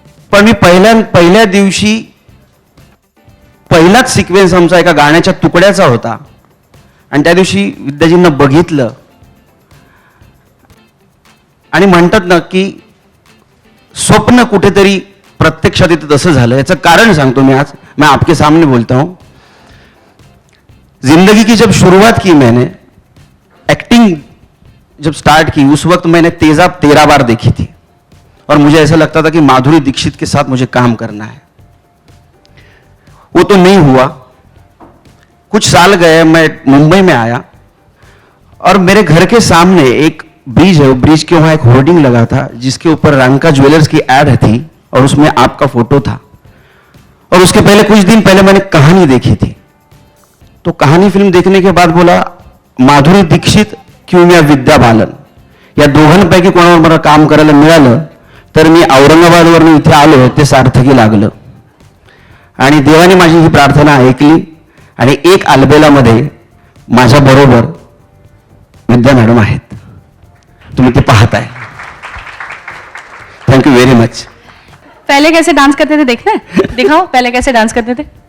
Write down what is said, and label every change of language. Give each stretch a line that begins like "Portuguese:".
Marathi: पण मी पहिल्या दिवशी पहिलाच सिक्वेन्स आमचा एका गाण्याच्या तुकड्याचा होता, आणि त्या दिवशी विद्याजींना बघितलं, आणि म्हणतात ना की स्वप्न कुठेतरी प्रत्यक्षात येतं, तसं झालं. याचं कारण सांगतो मी आज,
Hindi: मैं आपके सामने बोलता हूं. जिंदगी की जब शुरुआत की मैंने, एक्टिंग जब स्टार्ट की उस वक्त मैंने तेजाब 13 बार देखी थी और मुझे ऐसा लगता था कि माधुरी दीक्षित के साथ मुझे काम करना है। वो तो नहीं हुआ। कुछ साल गए, मैं मुंबई में आया और मेरे घर के सामने एक ब्रिज है, वो ब्रिज के वहां एक होर्डिंग लगा था जिसके ऊपर रंका ज्वेलर्स की एड थी और उसमें आपका फोटो था। और उसके पहले कुछ दिन पहले मैंने कहानी देखी थी, तो कहानी फिल्म देखने के बाद बोला
Marathi: माधुरी दीक्षित किंवा विद्या बालन या दोघांपैकी कोणावर मला काम करायला मिळालं तर मी औरंगाबादवरून इथे आलो ते सार्थकी लागलं। आणि देवाने माझी ही प्रार्थना ऐकली आणि एक अल्बेलामध्ये माझ्या बरोबर विद्या मॅडम आहेत, तुम्ही ते पाहताय।
English: Thank you very much.
Hindi: पहले कैसे डांस करते थे देखना है? दिखाओ पहले कैसे डांस करते थे।